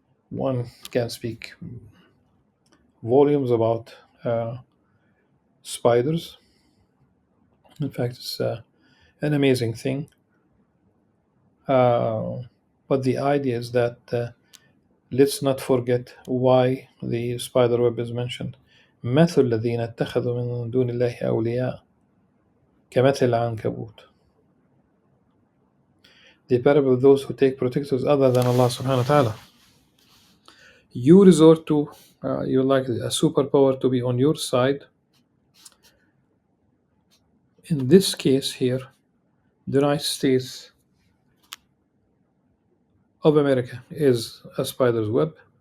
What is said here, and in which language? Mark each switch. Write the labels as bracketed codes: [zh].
[en] One can speak volumes about spiders. In fact, it's an amazing thing. Uh, but the idea is that let's not forget why the spider web is mentioned. [ar] مثل الذين اتخذوا من دون الله أولياء كمثل العنكبوت. [en] The parable of those who take protectors other than Allah subhanahu wa ta'ala. You resort to, you like a superpower to be on your side. In this case here, the United States of America is a spider's web.